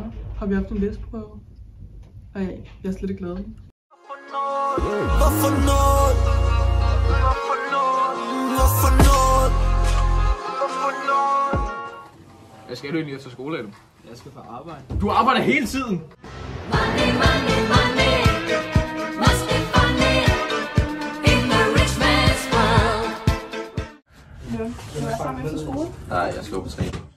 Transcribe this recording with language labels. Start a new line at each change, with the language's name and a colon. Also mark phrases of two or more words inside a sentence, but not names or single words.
Danish: Har vi haft en læseprøve? Ej, jeg er slet ikke glad. Hvorfor noget? Hvad skal du egentlig efter skole, Adam? Jeg skal på arbejde. Du arbejder hele tiden!
English: Money, money, money. Must be funny in the rich man's world.
Danish: Du er sammen efter skole? Nej, jeg skal på træning.